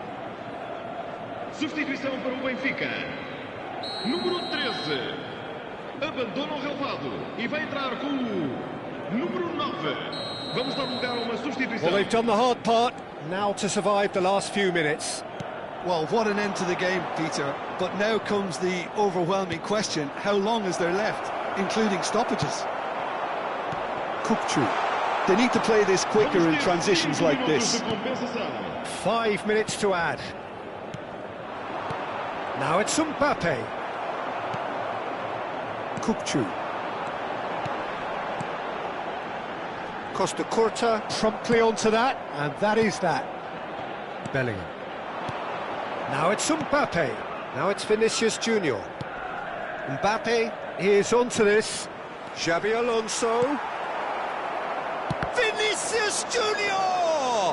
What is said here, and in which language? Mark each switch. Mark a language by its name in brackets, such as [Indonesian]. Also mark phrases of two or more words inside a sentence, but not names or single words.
[Portuguese] Substituição para o Benfica. Número 13. abandona o relvado e vai entrar com o número 9. Vamos dar lugar a uma substituição. [English] Well, they've done the hard part, now to survive the last few minutes. Well, what an end to the game, Peter. But now comes the overwhelming question: how long is there left, including stoppages? Kupchu. They need to play this quicker in transitions like this. 5 minutes to add. Now it's Mbappe. Kupchu. Costa Curta promptly onto that, and that is that. Bellingham. Now it's Mbappe. Now it's Vinicius Junior. Mbappe is onto this. Xabi Alonso. Vinicius Junior!